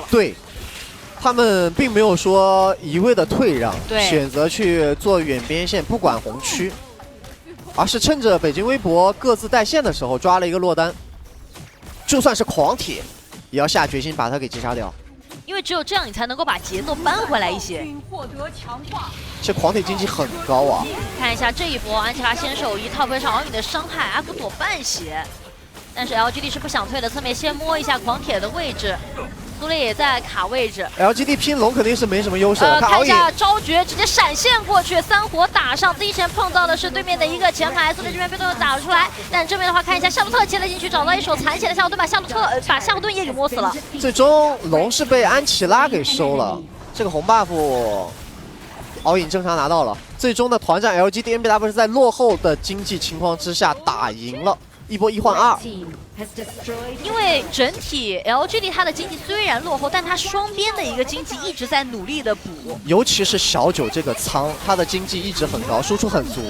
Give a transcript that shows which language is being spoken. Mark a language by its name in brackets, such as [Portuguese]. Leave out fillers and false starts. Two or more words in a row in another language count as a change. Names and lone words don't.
[Chinese] 對，他們並沒有說一味的退讓，選擇去做遠邊線，不管紅區，而是趁着北京微博各自帶線的時候抓了一個落單。就算是狂鐵，也要下決心把他給擊殺掉，因為只有這樣，你才能夠把節奏扳回來一些。這狂鐵經濟很高啊！看一下這一波，安琪拉先手一套配上敖影的傷害，阿古朵半血，但是 LGD 是不想退的，側面先摸一下狂鐵的位置。蘇烈也在卡位置，LGD 拼龍肯定是沒什麼優勢。看一下昭覺直接閃現過去，3火打上，第一時間碰到的是對面的一個前排，蘇烈這邊被動打了出來。但正面的話，看一下夏洛特切了進去，找到一手殘血的夏侯惇，把夏侯惇也給摸死了。最終龍是被安琪拉給收了，這個紅 buff 敖影正常拿到了。最終的團戰 LG DNBW 是在落後的經濟情況之下打贏了。一波1換2，因為整體 LGD 它的經濟雖然落後，但它雙邊的一個經濟一直在努力的補，尤其是小九這個倉，它的經濟一直很高，輸出很足。